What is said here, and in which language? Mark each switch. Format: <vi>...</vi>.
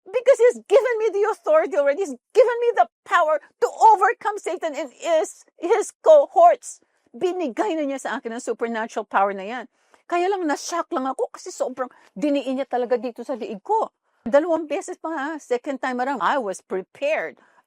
<en>Because He's given me the authority already. He's given me the power to overcome Satan and his cohorts.</en> <tl>Binigay na niya sa akin ang supernatural power na yan. Kaya lang, na-shock lang ako kasi sobrang diniin niya talaga dito sa liig ko. 2 beses pa,</tl> <en>second time around, I was prepared.</en>